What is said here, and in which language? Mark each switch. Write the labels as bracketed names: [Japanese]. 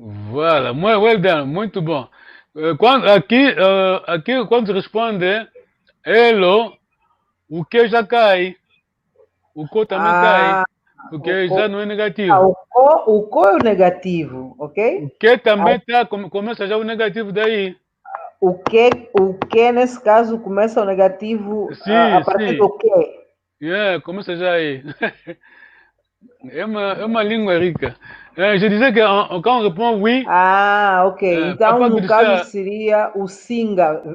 [Portuguese] Voilà, [English] well done, [Portuguese] muito bom. Aqui, quando responde hello, o que já cai, o co também cai, porque já não é negativo. O co é o negativo, ok? O que também começa já o negativo daí. O que nesse caso começa o negativo a partir do que? Começa já aí. É uma língua rica. [French] Je disais que quand on répond oui. Ah, ok. [Portuguese] Então, no caso, seria o singa.